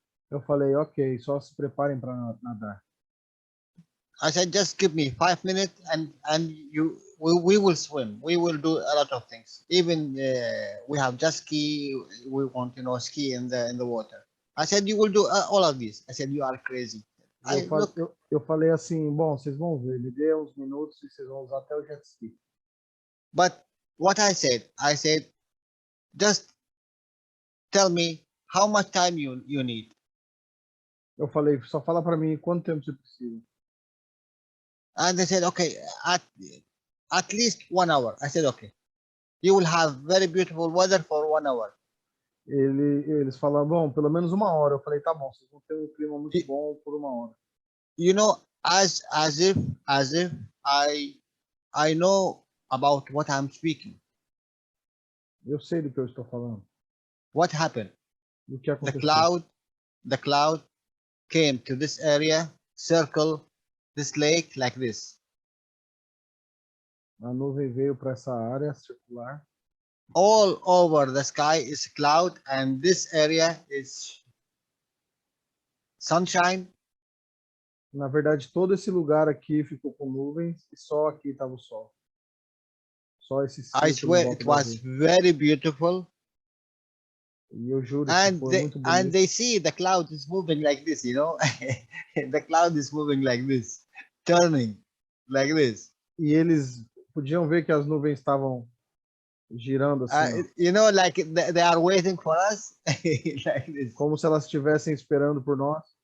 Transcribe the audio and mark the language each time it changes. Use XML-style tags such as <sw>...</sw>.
<pt>Eu falei, ok, só se preparem para nadar.</pt> <en>I said, just give me 5 minutes, and we will swim. We will do a lot of things. Even we have jet ski. We want ski in the water. I said, you will do all of this. I said, you are crazy.</en> <pt>Eu falei assim, bom, vocês vão ver, me dê uns minutos e vocês vão usar até o jet ski.</pt> <en>But what I said, just tell me how much time you need.</en> <pt>Eu falei, só fala para mim quanto tempo você precisa.</pt> <en>And they said, okay, at least 1 hour. I said, okay, you will have very beautiful weather for 1 hour.</en> <pt>Eles falaram, bom, pelo menos 1 hora. Eu falei, tá bom, vocês vão ter um clima muito bom por 1 hora.</pt> <en>As if I know about what I'm speaking.</en> <pt>Eu sei do que eu estou falando.</pt> <en>What happened?</en> <pt>O que aconteceu?</pt> <en>The cloud came to this area, circle this lake like this.</en> <pt>A nuvem veio para essa área circular.</pt> <en>All over the sky is cloud, and this area is sunshine.</en> <pt>Na verdade, todo esse lugar aqui ficou com nuvens e só aqui estava o sol. Só esse círculo.</pt> <en>I swear it was very beautiful.</en> <pt>E eu juro</pt> <en>and</en> <pt>que foi</pt> <en>they,</en> <pt>muito bonito.</pt> <en>and they see the cloud is moving like this, the cloud is moving like this, turning like this.</en> <pt>E eles podiam ver que as nuvens estavam girando assim.</pt> <en>Like they are waiting for us like this.</en> <pt>Como se elas estivessem esperando por nós.</pt>